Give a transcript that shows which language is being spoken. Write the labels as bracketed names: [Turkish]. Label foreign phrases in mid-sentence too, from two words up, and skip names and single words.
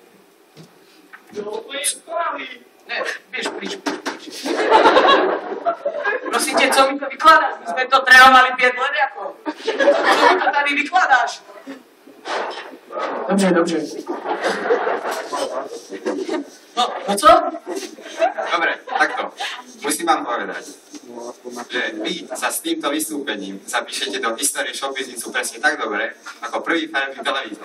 [Czech] Ne, běž pryč. Prosím tě, co mi to vykládáš? My jsme to trénovali 5 let jako. Co mi to tady vykládáš? Dobře. No co? [Slovak] Dobre, takto. Musím vám povedať, že vy sa s týmto vystúpením zapíšete do histórie showbiznisu presne tak dobre, ako prvý farebný televízor.